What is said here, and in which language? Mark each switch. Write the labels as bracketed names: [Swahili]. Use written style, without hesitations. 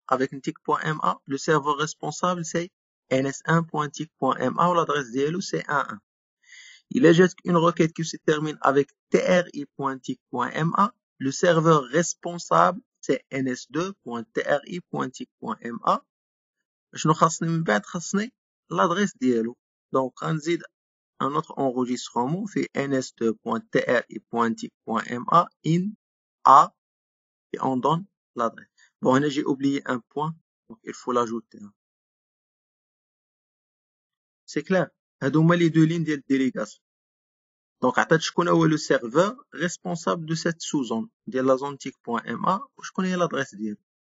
[French] Avec tic.ma, le serveur responsable c'est ns1.tic.ma ou l'adresse DLU c'est 1.1. Il éjecte une requête qui se termine avec tri.tic.ma. Le serveur responsable c'est ns2.tri.tic.ma. [Arabic] شنو خاصني من بعد؟ خاصني l'adresse ديالو. [French] Donc [Arabic] غنزيد [French] un autre enregistrement fait ns2.tri.tic.ma in a et on donne l'adresse. Bon, [Arabic] هنا [French] j'ai oublié un point, donc il faut l'ajouter. C'est clair. [Arabic] هادو هما [French] les deux lignes [Arabic] ديال [French] délégation. Donc [Arabic] عطات شكون هو [French] le serveur responsable de cette sous-zone [Arabic] ديال [French] la zone tic.ma [Arabic] وشكون هي [French] l'adresse [Arabic] ديالو.